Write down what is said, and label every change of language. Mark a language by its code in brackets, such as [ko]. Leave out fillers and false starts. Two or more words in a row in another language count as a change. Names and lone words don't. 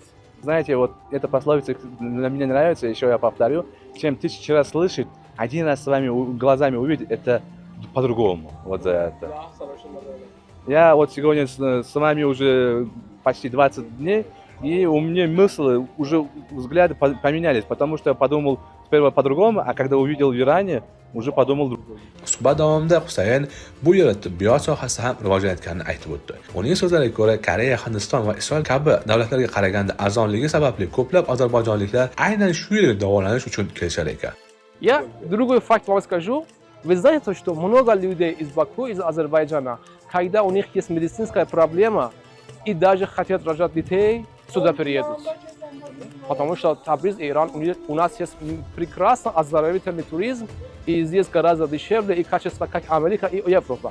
[ru] Знаете, вот эта пословица для меня нравится, еще я повторю, чем 1000 раз слышит, один раз с вами глазами увидеть, это по-другому. Вот за это. Да, совершенно верно. Я вот сегодня с вами уже почти 20 дней, и у меня мысли, уже взгляды поменялись, потому что я подумал сперва по-другому, а когда увидел в Иране, уже подумал другое. [uz] Suhbat davomida Husayn bu yerda tibbiyot sohasi ham rivojlanayotganini aytib o'tdi. Uning so'zlariga ko'ra, Koreya, Hindiston va Isroil kabi davlatlarga qaraganda arzonligi sababli ko'plab ozarbayjonliklar aynan shu yerga davolanish uchun kelishar ekan. [ru] Я другой факт вам скажу. Вы знаете, что много людей из Баку, из Азербайджана, когда у них есть медицинская проблема и даже хотят рожать детей, сюда приедут. Потому что Табриз и Иран, у нас есть прекрасный оздоровительный туризм, и здесь гораздо дешевле и качество, как Америка и Европа.